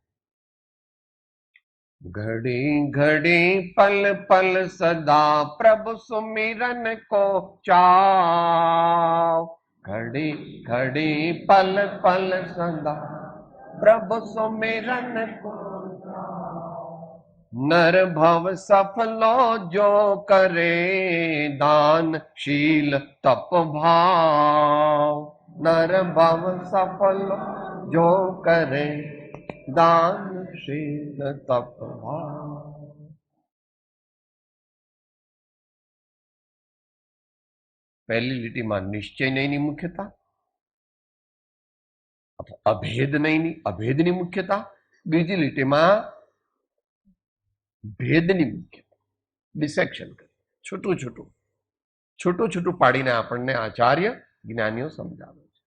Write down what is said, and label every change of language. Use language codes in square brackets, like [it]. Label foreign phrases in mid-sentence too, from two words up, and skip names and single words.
[hi] घड़ी घड़ी पल पल सदा प्रभु सुमिरन को चाव. घड़ी घड़ी पल पल सदा प्रभु सुमिरन को नर भव सफलो जो करे दानशील तप भाव. नर भव सफलो जो करे दानशील तप भाव. [gu] પહેલી લીટીમાં નિશ્ચય નહીંની મુખ્યતા, અભેદની મુખ્યતા. બીજી લીટીમાં ભેદની મુખ્યતા, ડિસેક્શન કરે, છૂટું છૂટું પાડીને આપણને આચાર્ય જ્ઞાનીઓ સમજાવે છે.